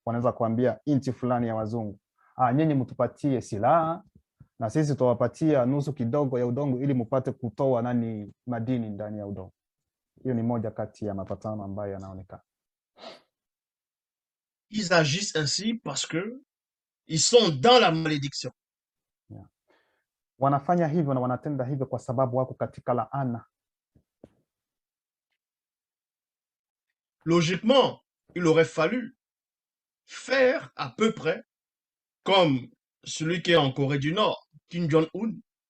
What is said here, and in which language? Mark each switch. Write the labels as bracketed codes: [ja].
[sw] Wanaweza kuambia nchi fulani ya wazungu, nyinyi mtupatie silaha na sisi tuwapatia nusu kidogo ya udongo ili mpate kutoa madini ndani ya udongo. Hiyo ni moja kati ya mapatano ambayo yanaonekana. [fr] Ils agissent ainsi parce que ils sont dans la malédiction. Yeah. [sw] Wanafanya hivyo na wanatenda hivyo kwa sababu wako katika laana. [fr] Logiquement, il aurait fallu faire à peu près comme celui qui est en Corée du Nord, Kim Jong-un.